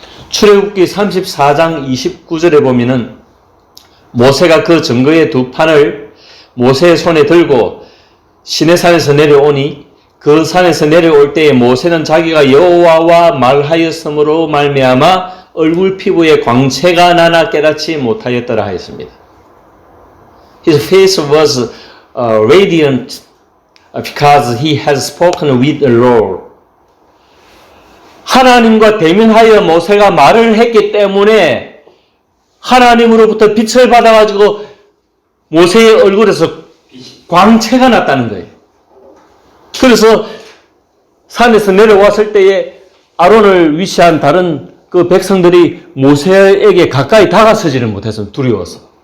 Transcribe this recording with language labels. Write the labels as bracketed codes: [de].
[ko] 출애굽기 34장 29절에 보면은 모세가 그 증거의 두 판을 모세의 손에 들고 시내산에서 내려오니 그 산에서 내려올 때에 모세는 자기가 여호와와 말하였으므로 말미암아 얼굴 피부에 광채가 나나 깨닫지 못하였더라 하였습니다. [en] His face was radiant because he had spoken with the Lord. [ko] 하나님과 대면하여 모세가 말을 했기 때문에 하나님으로부터 빛을 받아가지고 모세의 얼굴에서 광채가 났다는 거예요. 그래서 산에서 내려왔을 때에 아론을 위시한 다른 그 백성들이 모세에게 가까이 다가서지를 못해서 두려워서.